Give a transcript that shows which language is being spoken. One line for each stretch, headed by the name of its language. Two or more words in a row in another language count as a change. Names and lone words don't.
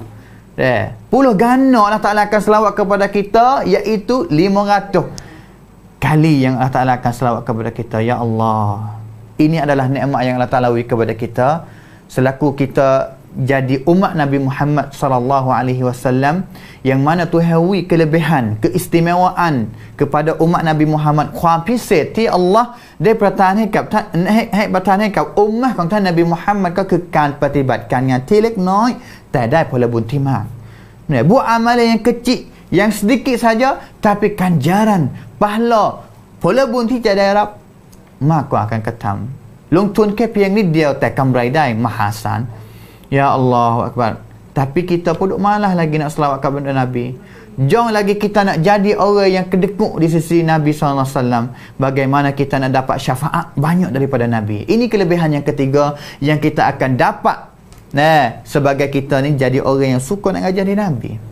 Malay: 10 gana Allah Ta'ala akan selawat kepada kita, iaitu 500 kali yang Allah Ta'ala akan selawat kepada kita. Ya Allah, ini adalah nikmat yang Allah Ta'ala beri kepada kita selaku kita jadi umat Nabi Muhammad sallallahu alaihi wasallam, yang mana Tuhan beri kelebihan, keistimewaan kepada umat Nabi Muhammad.
Thai: ความพิเศษที่อัลลอฮ์ได้ประทานให้กับท่านให้ประทานให้กับอุมมะห์ของท่านนบีมุฮัมมัดก็คือการปฏิบัติการงานที่เล็กน้อยแต่ได้ผลบุญที่มากเนี่ย
Malay: buat amalan yang kecil, yang sedikit saja, tapi ganjaran, pahala,
Thai: ผลบุญที่จะได้รับมากกว่าการกระทำลงทุนแค่เพียงนิดเดียวแต่กำไรได้มหาศาล.
Arabic: Ya Allahu Akbar.
Malay: Tapi kita pun malah lagi nak selawat kepada Nabi. Jom lagi kita nak jadi orang yang kedekut di sisi Nabi SAW. Bagaimana kita nak dapat syafaat banyak daripada Nabi. Ini kelebihan yang ketiga yang kita akan dapat. Sebagai kita ni jadi orang yang suka nak ngaji Nabi.